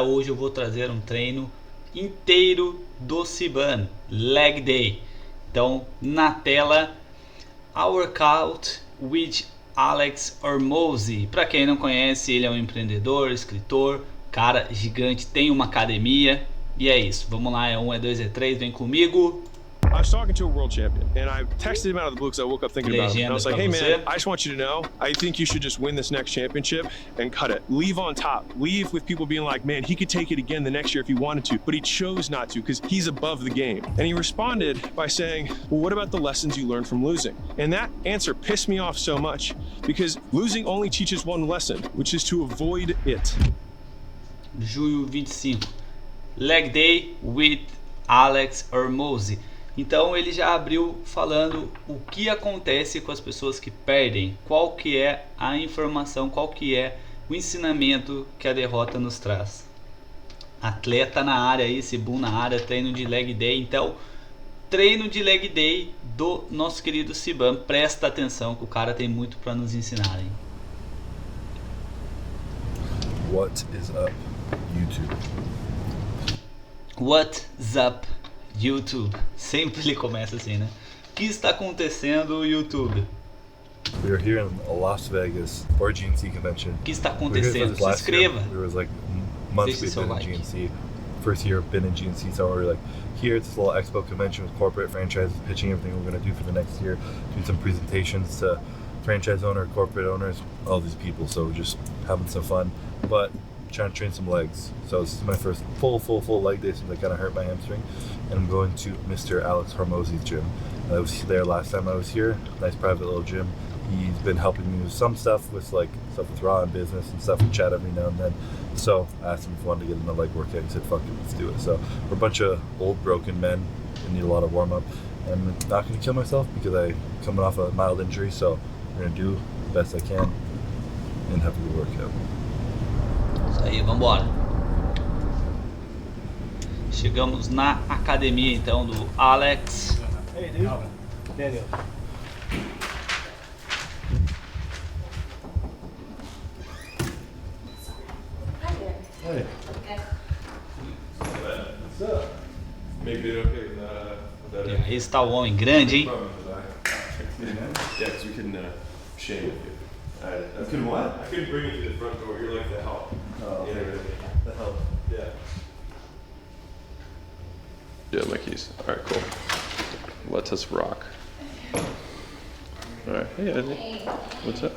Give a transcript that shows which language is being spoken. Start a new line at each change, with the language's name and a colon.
Portuguese: Hoje eu vou trazer um treino inteiro do Cbum, Leg Day. Então na tela,
English: a workout with Alex Hormozi.
Portuguese: Para quem não conhece, ele é um empreendedor, escritor, cara gigante, tem uma academia. E é isso, vamos lá, é 1, é 2, é 3, vem comigo.
English: I was talking to a world champion, and I texted him out of the blue because I woke up thinking about him. And I was like, hey man, I just want you to know, I think you should just win this next championship and cut it. Leave on top. Leave with people being like, man, he could take it again the next year if he wanted to, but he chose not to because he's above the game. And he responded by saying, well, what about the lessons you learned from losing? And that answer pissed me off so much because losing only teaches one lesson, which is to avoid it.
Portuguese: Junho 25,
English: Leg Day with Alex Hormozi.
Portuguese: Então ele já abriu falando o que acontece com as pessoas que perdem, qual que é a informação, qual que é o ensinamento que a derrota nos traz. Atleta na área aí, Cbum na área, treino de leg day. Então, treino de leg day do nosso querido Cbum. Presta atenção que o cara tem muito para nos ensinar, hein?
English: What is up, YouTube? What's up, YouTube?
Portuguese: Sempre ele começa assim, né? O que está acontecendo, YouTube?
English: We are here in Las Vegas for a GNC convention.
Portuguese: O que está acontecendo? Se inscreva.
English: There was like months we've been in GNC. First year I've been in GNC, so we're like here at this little expo convention with corporate franchises, pitching everything we're going to do for the next year, doing some presentations to franchise owner, corporate owners, all these people. So just having some fun, but trying to train some legs. So this is my first full leg day since I kind of hurt my hamstring, and I'm going to Mr. Alex Hormozi's gym. I was there last time I was here. Nice private little gym. He's been helping me with some stuff with Raw and business and stuff. We chat every now and then. So I asked him if he wanted to get in the leg workout. He said, "Fuck it, let's do it." So we're a bunch of old broken men and need a lot of warm up. I'm not going to kill myself because I'm coming off a mild injury. So we're going to do the best I can and have a good workout.
Portuguese: Isso aí, vamos embora. Chegamos na academia então do Alex.
English: Hey, dude. Daniel. Hi there. Hey. Okay. What's up? Maybe it okay with that.
Portuguese: E aí está o homem grande, hein?
English: Yeah, because we couldn't shame you. You can what? I couldn't bring you to the front door. You're like the help. Oh, Yeah, the hell. yeah. Yeah, my keys. All right, cool. Let us rock. All right. Hey, Eddie. What's up?